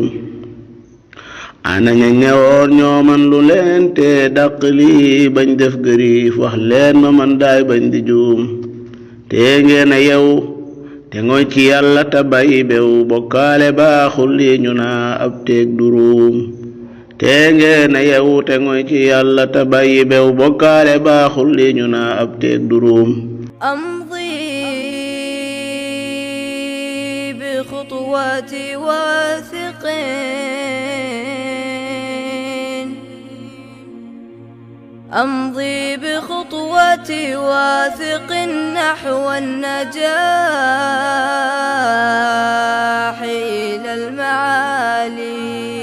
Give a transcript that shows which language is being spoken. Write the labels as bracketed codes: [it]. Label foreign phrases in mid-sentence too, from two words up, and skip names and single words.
[wo] ana ñañ ne woon ñoo man lu leen tee dàq lii, bañ def gëriif wax leen ma man daay bañ di jum. te ngeen a yew te ngoy ci yàlla te bàyyi bew, bokkaale baaxul lii ñu naa ab teeg duruum. te ngeen a yew te ngoy ci yàlla te bàyyi bew, bokkaale baaxul lii ñu naa ab teeg duruum. [ar] أمضي بخطوات واثق، أمضي بخطوات واثق نحو النجاح إلى المعالي.